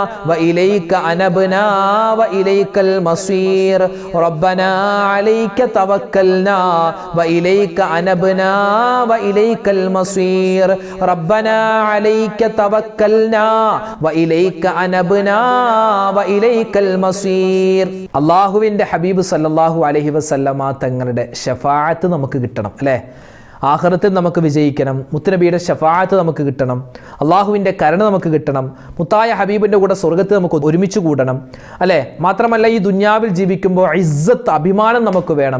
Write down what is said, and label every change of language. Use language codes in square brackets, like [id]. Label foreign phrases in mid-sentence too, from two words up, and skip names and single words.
[ar] وإليك أنبنا وإليك المصير ربنا عليك توكلنا وإليك أنبنا وإليك المصير ربنا عليك توكلنا وإليك أنبنا وإليك المصير. [ml] അല്ലാഹുവിൻ്റെ ഹബീബ് [ar] صلى الله عليه وسلم [ml] തങ്ങളുടെ ശഫാഅത്ത് നമുക്ക് കിട്ടണം അല്ലേ? ആഖിറത്തിൽ നമുക്ക് വിജയിക്കണം. മുത്തുനബിയുടെ ശഫാഅത്ത് നമുക്ക് കിട്ടണം. അള്ളാഹുവിൻ്റെ കരുണ നമുക്ക് കിട്ടണം. മുത്തായ ഹബീബിൻ്റെ കൂടെ സ്വർഗ്ഗത്തിൽ നമുക്ക് ഒരുമിച്ച് കൂടണം അല്ലേ? മാത്രമല്ല ഈ ദുന്യാവിൽ ജീവിക്കുമ്പോൾ ഇസ്സത്ത്, അഭിമാനം നമുക്ക് വേണം.